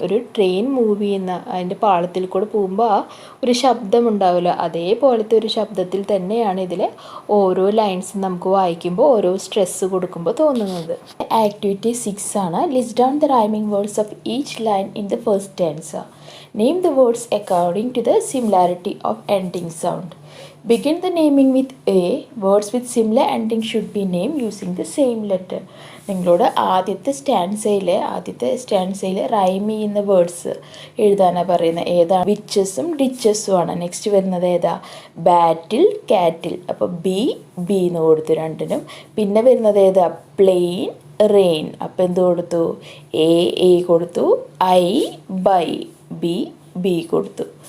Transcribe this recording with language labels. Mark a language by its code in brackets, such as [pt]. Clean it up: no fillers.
[ml] ഒരു train move ചെയ്യുന്ന, അതിൻ്റെ പാളത്തിൽ കൂടെ പോകുമ്പോൾ ആ ഒരു ശബ്ദം ഉണ്ടാവില്ല, അതേപോലത്തെ ഒരു ശബ്ദത്തിൽ തന്നെയാണ് ഇതിലെ ഓരോ ലൈൻസും നമുക്ക് വായിക്കുമ്പോൾ ഓരോ സ്ട്രെസ്സ് കൊടുക്കുമ്പോൾ തോന്നുന്നത്. [en] Activity 6 ആണ്. List down the rhyming words of each line in the first stanza. Name the words according to the similarity of ending sound. Begin the naming with A. Words with similar ending should be named using the same letter. [ml] നിങ്ങളോട് ആദ്യത്തെ സ്റ്റാൻസയിൽ rhyme ചെയ്യുന്ന words എഴുതാനാണ് പറയുന്നത്. ഏതാണ്? വിച്ചസും ഡിച്ചസും ആണ്. Next വരുന്നത് ഏതാ? ബാറ്റിൽ, കാറ്റിൽ. അപ്പോൾ ബി എന്ന് കൊടുത്തു രണ്ടിനും. പിന്നെ വരുന്നത് ഏതാ? Plain, rain. അപ്പോൾ എന്ത് കൊടുത്തു? എ കൊടുത്തു, ഐ, ബൈ, ബി കൊടുത്തു.